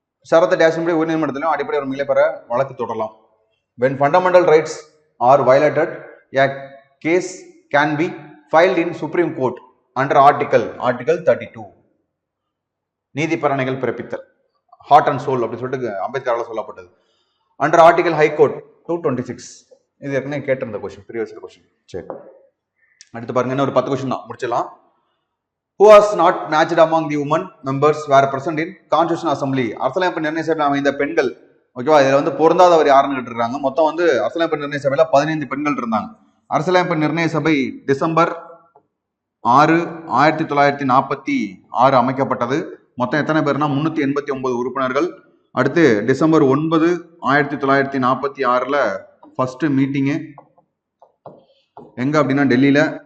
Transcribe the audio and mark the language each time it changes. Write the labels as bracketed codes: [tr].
[ta] சரத்த டேஷன்படி உயர்நீதிமன்றத்திலும் அடிப்படை உரிமைகளை பெற வழக்கு தொடரலாம். [en] When fundamental rights are violated, a case can be filed in Supreme Court under Article 32. [ta] நீதிப்பரணைகள் பிறப்பித்தல், heart and soul அப்படி சொல்லிட்டு அம்பேத்கரால் சொல்லப்பட்டது. [en] Under article high court 226. [ta] இது ஏற்கனவே கேட்டிருந்த கொஸ்டின், ப்ரீவியஸ் கொஸ்டின். சரி, அடுத்து பாருங்க, இன்னும் ஒரு 10 கொஸ்டின் தான் முடிச்சிடலாம். [en] Who was not matched among the women members were present in Constitutional Assembly? [ta] அரசியலமைப்பு நிர்ணய சபையில் அமைந்த பெண்கள், ஓகேவா, இதுல வந்து பொருந்தாதவர் யாருன்னு கேட்டிருக்காங்க. மொத்தம் வந்து அரசியலமைப்பு நிர்ணய சபையில 15 பெண்கள் இருந்தாங்க. அரசியலமைப்பு நிர்ணய சபை டிசம்பர் 6, 1946 அமைக்கப்பட்டது. மொத்தம் எத்தனை பேர்னா 389 உறுப்பினர்கள். அடுத்து டிசம்பர் 9, 1946 ஃபர்ஸ்ட் மீட்டிங்கு எங்க அப்படின்னா டெல்லியில.